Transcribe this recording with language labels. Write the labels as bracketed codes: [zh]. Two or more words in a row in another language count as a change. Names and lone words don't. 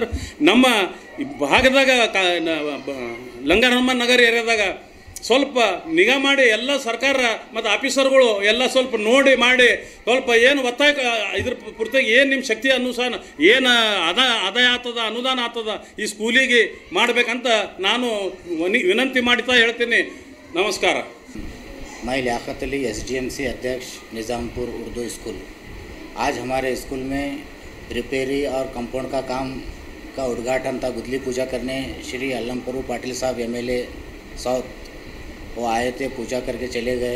[kn] ನಮ್ಮ ಭಾಗದಾಗ ಲಂಗರ್ ಹನುಮಾನ್ ನಗರ ಏರಿಯಾದಾಗ ಸ್ವಲ್ಪ ನಿಗಾ ಮಾಡಿ ಎಲ್ಲ ಸರ್ಕಾರ ಮತ್ತು ಆಫೀಸರ್ಗಳು ಎಲ್ಲ ಸ್ವಲ್ಪ ನೋಡಿ ಮಾಡಿ ಸ್ವಲ್ಪ ಏನು ಒತ್ತಾಯ ಇದ್ರ ಪೂರ್ತಿಯಾಗಿ ಏನು ನಿಮ್ಮ ಶಕ್ತಿ ಅನುಸಾರ ಏನು ಆದಾಯ ಆಗ್ತದ ಅನುದಾನ ಆಗ್ತದ ಈ ಸ್ಕೂಲಿಗೆ ಮಾಡಬೇಕಂತ ನಾನು ವಿನಂತಿ ಮಾಡ್ತಾ ಹೇಳ್ತೀನಿ. ನಮಸ್ಕಾರ. [hi] मैं लियाकत अली SDMC अध्यक्ष निज़ामपुर उर्दू स्कूल। आज हमारे स्कूल में रिपेयरी और कंपाउंड का काम का उद्घाटन था गुदली पूजा करने। श्री अलम प्रभु पाटिल साहब MLA साउथ वो आए थे, पूजा करके चले गए।